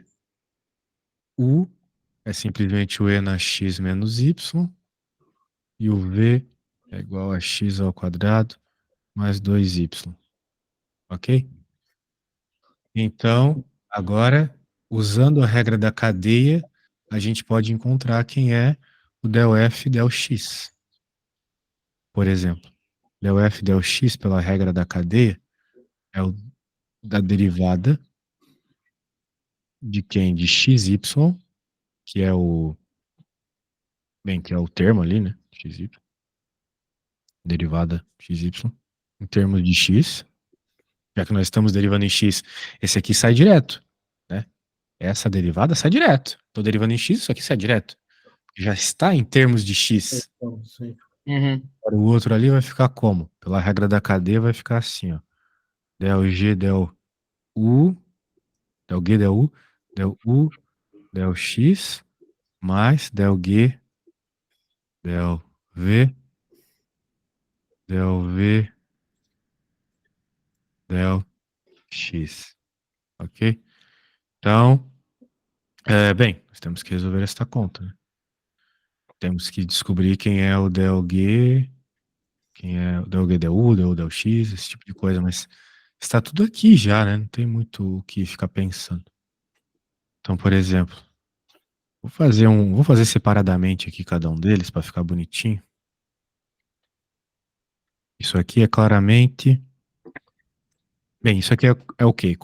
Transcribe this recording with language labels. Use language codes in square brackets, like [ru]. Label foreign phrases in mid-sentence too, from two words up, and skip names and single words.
[pt] U é simplesmente o E na x menos y, e o V é igual a x ao quadrado mais 2y. Ok? Então, agora, usando a regra da cadeia, a gente pode encontrar quem é o del F del x. Por exemplo, del F del x pela regra da cadeia é o da derivada de quem? De xy, que é o, bem, que é o termo ali, né? Xy, derivada xy, em termos de x, já que nós estamos derivando em x, esse aqui sai direto, né? Essa derivada sai direto. Estou derivando em x, isso aqui sai direto. Já está em termos de x. Então, sim. Uhum. Para o outro ali vai ficar como? Pela regra da cadeia vai ficar assim, ó. Del G, del U, del G, del U, del X, mais del G, del V, del V, del X. Ok? Então, bem, nós temos que resolver esta conta, né? Temos que descobrir quem é o del G, quem é o del G, del U, del X, esse tipo de coisa, mas está tudo aqui já, né? Não tem muito o que ficar pensando. Então, por exemplo, vou fazer separadamente aqui cada um deles para ficar bonitinho. Isso aqui é claramente, bem, isso aqui é o quê?